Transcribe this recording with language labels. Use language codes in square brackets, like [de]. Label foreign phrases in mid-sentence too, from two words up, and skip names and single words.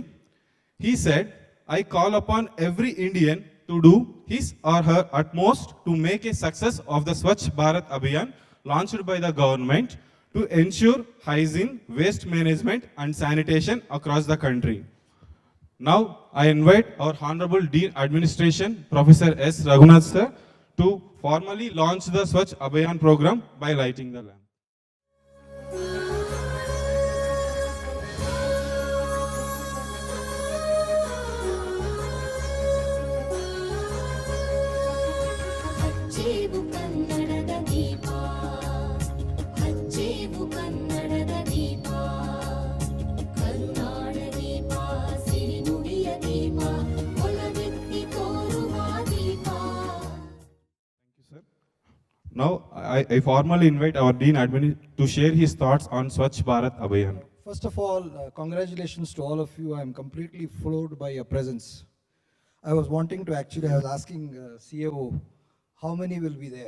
[en] He said, "I call upon every Indian to do his or her utmost to make a success of the Swachh Bharat Abhiyan launched by the government to ensure hygiene, waste management and sanitation across the country." Now, I invite our Honorable Dean Administration, Professor S. Raghunath sir, to formally launch the Swachh Abhiyan program by lighting the lamp. [kn] ಹಚ್ಚೇವು ಕನ್ನಡದ ದೀಪ ಹಚ್ಚೇವು ಕನ್ನಡದ ದೀಪ ಕರುನಾಡ ದೀಪ ಸಿರಿನುಡಿಯ ದೀಪ ಒಲವೆತ್ತಿ ತೋರುವ ದೀಪ. [en] Thank you, sir. Now, I formally invite our Dean Admin to share his thoughts on Swachh Bharat Abhiyan. First of all, congratulations to all of you. I am completely floored by your presence. I was wanting to actually, I was asking CAO, how many will be there?